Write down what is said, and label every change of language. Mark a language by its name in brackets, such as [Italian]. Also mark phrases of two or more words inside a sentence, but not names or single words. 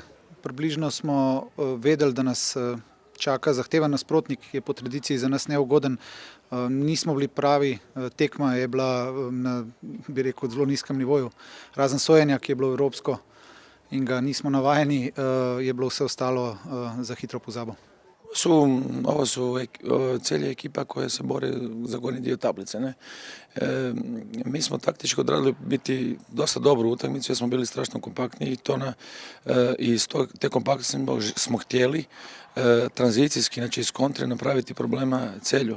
[Slovenian] Približno smo vedeli, da nas čaka zahteven nasprotnik, ki je po tradiciji za nas neugoden. Nismo bili pravi, tekma je bila na, bi rekel, zelo nizkem nivoju. Razen sojenja, ki je bilo evropsko in ga nismo navajeni, je bilo vse ostalo za hitro pozabo. [Croatian] Ovo su Celje ekipa koja se bori za gornji dio tablice. Ne? Mi smo taktički odradili biti dosta dobru utakmicu jer smo bili strašno kompaktni i iz te kompaktnosti smo htjeli tranzicijski, znači iz kontre napraviti problema Celju.